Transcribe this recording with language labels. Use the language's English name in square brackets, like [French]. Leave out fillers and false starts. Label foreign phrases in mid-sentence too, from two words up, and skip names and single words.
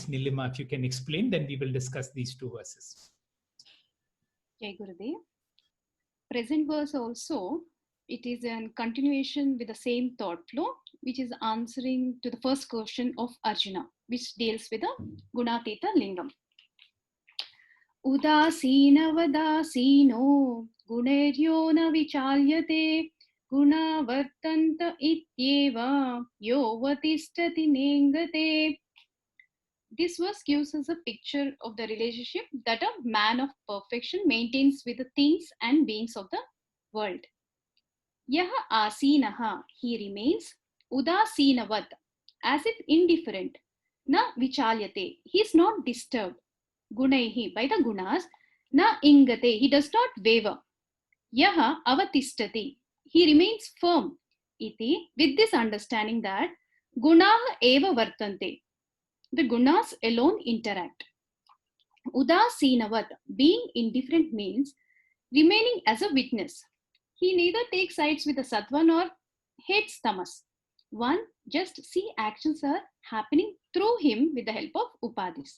[English] Nilima, if you can explain, then we will discuss these two verses. [Hindi] Jai Gurudev. [English] Present verse also, it is in continuation with the same thought flow, which is answering to the first question of Arjuna, which deals with the [Sanskrit] gunatita lingam. Udasinavadasino guneryo na vichalyate guna vartanta ityeva yo vatistati nengate. [English] This verse gives us a picture of the relationship that a man of perfection maintains with the things and beings of the world. [Sanskrit] Yaha asinaha, [English] he remains, udasinavat, as if indifferent, [Sanskrit] na vichalyate, [English] he is not disturbed, gunaihi, by the gunas, [Sanskrit] na ingate, [English] he does not waver, [Sanskrit] yaha avatistati, [English] he remains firm, iti, with this understanding that [Sanskrit] gunaha eva vartante, [English] the gunas alone interact. Udasinavat, being indifferent, means remaining as a witness. He neither takes sides with the sattva nor hates tamas. One just see actions are happening through him with the help of upadhis.